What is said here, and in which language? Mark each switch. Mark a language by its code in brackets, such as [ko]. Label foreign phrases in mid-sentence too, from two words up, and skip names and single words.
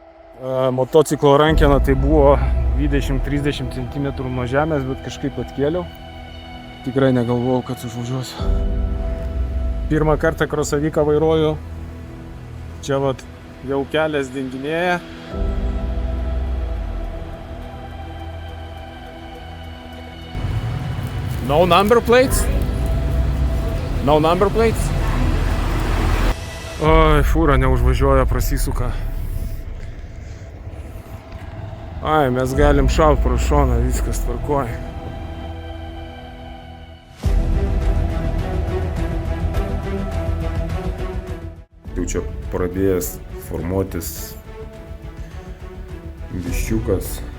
[lt] Motociklo rankena tai buvo 20-30 cm nuo žemės, bet kažkaip atkėliau. Tikrai negalvojau, kad užvažiuosiu. Pirmą kartą krosaviką vairuoju. Čia vat jau kelias dinginėja. [en] No number plates? No number plates? [lt] Oi, fūra neužvažiuoja, prasisuka. Ai, mes galim šaut pro šoną, viskas tvarkoja. Jau čia pradėjęs formuotis viščiukas.